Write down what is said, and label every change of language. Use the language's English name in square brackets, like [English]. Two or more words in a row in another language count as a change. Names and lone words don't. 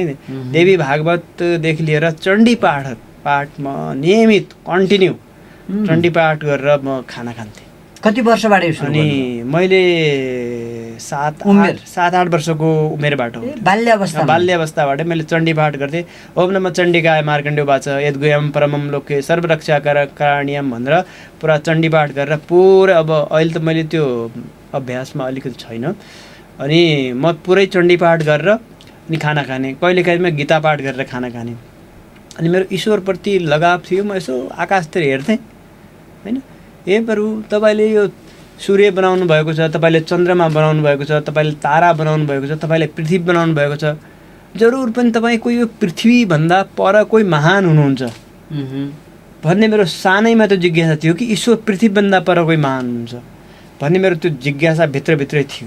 [Nepali] देवी भागवतदेखि लिएर चण्डी पाठ म नियमित कन्टिन्यू चण्डी पाठ गरेर म खाना खान्थेँ। कति वर्षबाट? अनि मैले 7-8 वर्षको उमेरबाट हो, बाल्यवस्थाबाट मैले चण्डी पाठ गर्थेँ। [Sanskrit] ओम नमः चण्डिकाय मार्कण्डेय वाच यद्गुह्यं परमं लोके सर्वरक्षाकरणीयं [Nepali] भनेर पुरा चण्डी पाठ गरेर पुरै, अब अहिले त मैले त्यो अभ्यासमा अलिकति छैन, अनि म पुरै चण्डी पाठ गरेर अनि खाना खाने, कहिलेकाहीँ म गीता पाठ गरेर खाना खाने। अनि मेरो ईश्वरप्रति लगाव थियो। म यसो आकाशतिर हेर्थेँ होइन, हे प्रभु तपाईँले यो सूर्य बनाउनु भएको छ, तपाईँले चन्द्रमा बनाउनु भएको छ, तपाईँले तारा बनाउनु भएको छ, तपाईँले पृथ्वी बनाउनु भएको छ, जरुर पनि तपाईँको यो पृथ्वीभन्दा पर कोही महान हुनुहुन्छ भन्ने मेरो सानैमा त्यो जिज्ञासा थियो कि ईश्वर पृथ्वीभन्दा पर कोही महान हुनुहुन्छ भन्ने मेरो त्यो जिज्ञासा भित्रभित्रै थियो।